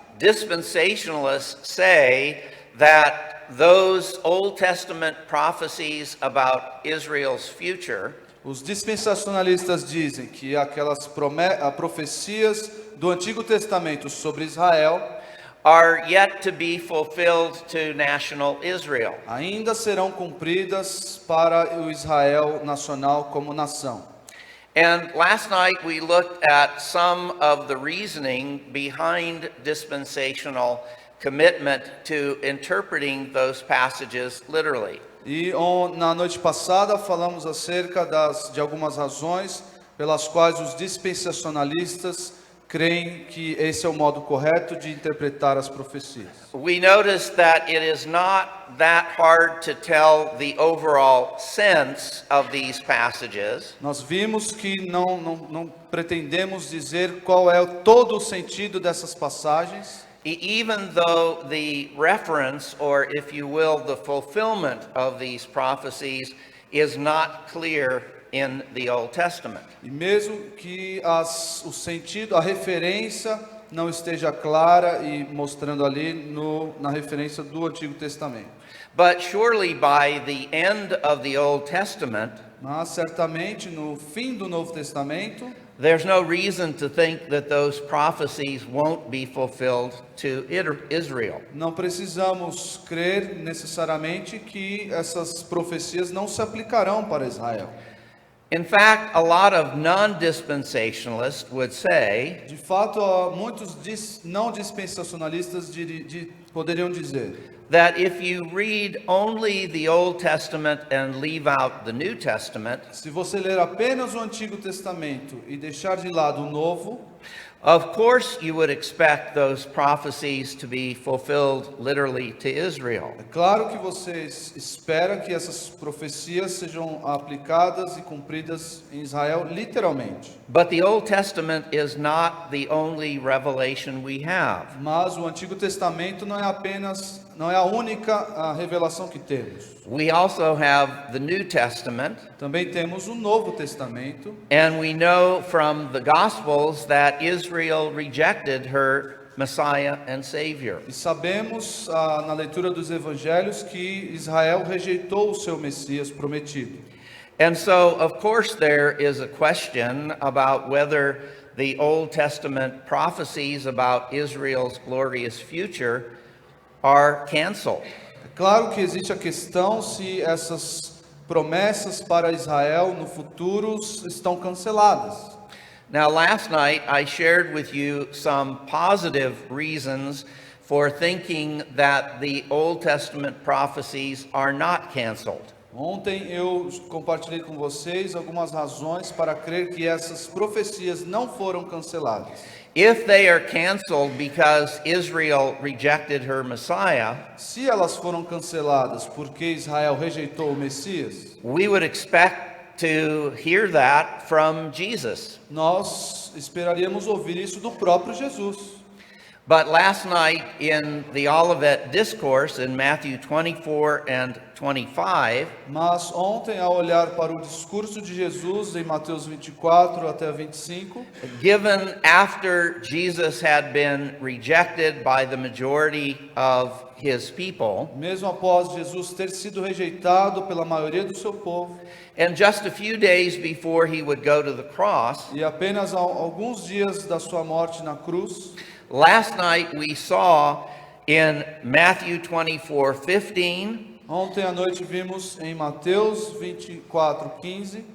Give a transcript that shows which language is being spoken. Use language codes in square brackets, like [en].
[en] dispensationalists say that those Old Testament prophecies about Israel's future [pt] os dispensacionalistas dizem que aquelas profecias do Antigo Testamento sobre Israel [en] are yet to be fulfilled to national Israel. [pt] ainda serão cumpridas para o Israel nacional como nação. [en] And last night we looked at some of the reasoning behind dispensational commitment to interpreting those passages literally. [pt] E na noite passada falamos acerca de algumas razões pelas quais os dispensacionalistas creem que esse é o modo correto de interpretar as profecias. [en] We noticed that it is not that hard to tell the overall sense of these passages, [pt] Nós vimos que não pretendemos dizer qual é todo o sentido dessas passagens, [en] even though the reference, or if you will, the fulfillment of these prophecies is not clear in the Old Testament. [pt] e mesmo que o sentido, a referência não esteja clara e mostrando ali na referência do Antigo Testamento. [en] But surely by the end of the Old Testament, [pt] Mas certamente no fim do Novo Testamento, [en] there's no reason to think that those prophecies won't be fulfilled to Israel. [pt] não precisamos crer necessariamente que essas profecias não se aplicarão para Israel. [en] In fact, a lot of non-dispensationalists would say [pt] De fato, muitos não dispensacionalistas poderiam dizer [en] that if you read only the Old Testament and leave out the New Testament, [pt] se você ler apenas o Antigo Testamento e deixar de lado o Novo, [en] Of course, you would expect those prophecies to be fulfilled literally to Israel. [pt] É claro que você espera que essas profecias sejam aplicadas e cumpridas em Israel literalmente. [en] But the Old Testament is not the only revelation we have. [pt] Mas o Antigo Testamento não é a única revelação que temos. [en] We also have the New Testament, [pt] Também temos o Novo Testamento, [en] and we know from the Gospels that Israel rejected her Messiah and Savior. [pt] e sabemos na leitura dos Evangelhos que Israel rejeitou o seu Messias prometido. [en] And so, of course, there is a question about whether the Old Testament prophecies about Israel's glorious future are canceled. [pt] É claro que existe a questão se essas promessas para Israel no futuro estão canceladas. [en] Now, last night I shared with you some positive reasons for thinking that the Old Testament prophecies are not canceled. [pt] Ontem eu compartilhei com vocês algumas razões para crer que essas profecias não foram canceladas. [en] If they are canceled because Israel rejected her Messiah, [pt] Se elas foram canceladas porque Israel rejeitou o Messias, [en] we would expect to hear that from Jesus. [pt] nós esperaríamos ouvir isso do próprio Jesus. [en] But last night in the Olivet Discourse in Matthew 24 and 25, [pt] Mas ontem, ao olhar para o discurso de Jesus em Mateus 24 até 25, [en] given after Jesus had been rejected by the majority of his people, [pt] mesmo após Jesus ter sido rejeitado pela maioria do seu povo, [en] and just a few days before he would go to the cross, [pt] e apenas alguns dias da sua morte na cruz, [en] last night we saw in Matthew 24:15 [pt] ontem à noite vimos em Mateus 24:15